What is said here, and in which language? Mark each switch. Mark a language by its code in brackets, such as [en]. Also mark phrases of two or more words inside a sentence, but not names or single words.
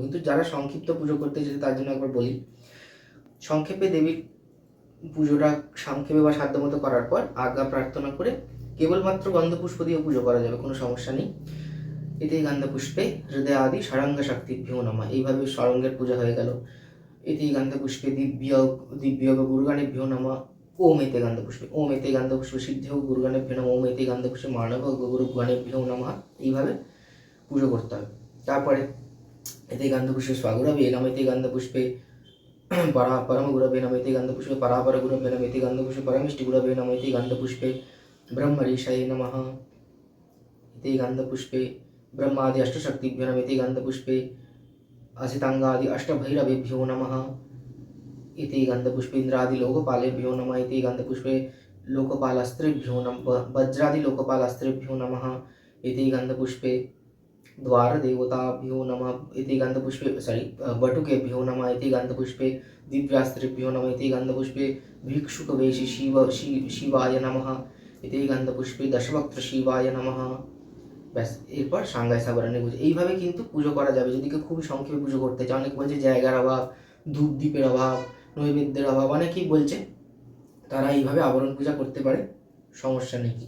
[bn] কিন্তু যারা সংক্ষিপ্ত পুজো করতে চাইছে তার জন্য একবার বলি। সংক্ষেপে দেবীর পুজোটা সংক্ষেপে বা সাধ্যমতো করার পর আজ্ঞা প্রার্থনা করে কেবলমাত্র গন্ধপুষ্প দিয়ে পুজো করা যাবে, কোনো সমস্যা নেই। [sa] এতে গন্ধপুষ্পে হৃদয় আদি ষড়ঙ্গ শক্তিভ্যো নমঃ, [bn] এইভাবে ষড়ঙ্গের পূজা হয়ে গেল। [sa] এতে গন্ধপুষ্পে দিব্য গুরুগাণেভ্যো নমঃ, ओम एते गन्धपुष्पे, ओम एते गन्धपुष्पे सिद्धेव गुरुगणेभ्यो नमः, ओम एते गन्धपुष्पे मानव गुरुगणेभ्यो नमः, [bn] এইভাবে পুজো করতে হবে। [sa] তারপরে এতে গন্ধপুষ্পে স্বগুরবে নমঃ, এতে গন্ধপুষ্পে পরম গুরবে নমঃ, এতে গন্ধপুষ্পে পরাপর গুরবে নমঃ, এতে গন্ধপুষ্পে পরমিষ্টি গুরবে নমঃ, এতে গন্ধপুষ্পে ब्रह्म ऋषये नमः, एते गन्धपुष्पे ब्रह्मादि अष्टशक्तिभ्यो नमः, एते गन्धपुष्पे असिताङ्गादि अष्टभैरवेभ्यो नमः, एते गन्धपुष्पे इन्द्रादि लोकपालेभ्यो नमः, एते गन्धपुष्पे लोकपालास्त्रेभ्यो नमः, वज्रादि लोकपालास्त्रेभ्यो नमः, एते गन्धपुष्पे द्वारदेवताभ्यो नमः, एते गन्धपुष्पे वटुकेभ्यो नमः, एते गन्धपुष्पे दिव्यास्त्रेभ्यो नमः, एते गन्धपुष्पे भिक्षुकवेशी शिवाय नमः, এতে গন্ধপুষ্পে দশভক্ত শিবায় নমঃ। [bn] ব্যাস, এরপর [sa] সাংগায় সাবরণে [bn] পুজো। এইভাবে কিন্তু পুজো করা যাবে যদি কেউ খুবই সংক্ষেপে পুজো করতে চায়। অনেকে বলছে জায়গার অভাব, ধূপ দ্বীপের অভাব, নৈবেদ্যের অভাব, অনেকেই বলছে, তারা এইভাবে আবরণ পূজা করতে পারে, সমস্যা নেই কিছু।